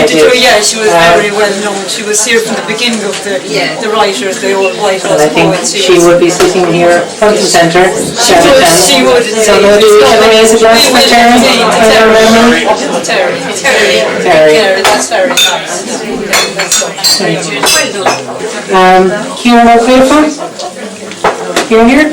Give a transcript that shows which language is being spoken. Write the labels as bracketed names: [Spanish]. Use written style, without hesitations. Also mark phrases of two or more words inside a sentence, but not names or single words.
[English] Yeah, she was very well known. She was here from the beginning of the writers, the old Whitehouse And I think poets. she would be sitting here front and centre. She would. So maybe we can raise a glass for Terry. Terry, that's very nice. Kieran O'Grady? Kieran here?